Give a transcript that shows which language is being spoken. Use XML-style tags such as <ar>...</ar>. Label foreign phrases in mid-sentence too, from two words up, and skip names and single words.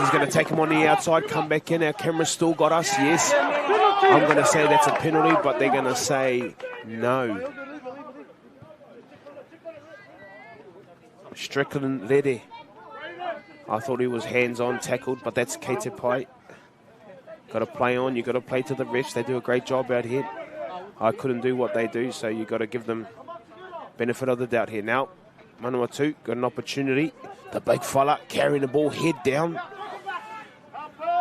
<en>He's going to take him on the outside. Come back in. Our camera's still got us. Yes. I'm going to say that's a penalty, but they're going to say no. Strickland Lede. I thought he was hands-on tackled, but that's</en> <mi>kei te pai.</mi> <en>Got to play on. You've got to play to the refs. They do a great job out here. I couldn't do what they do, so you've got to give them benefit of the doubt here. Now, Manawatu got an opportunity. The big fella carrying the ball, head down.</en>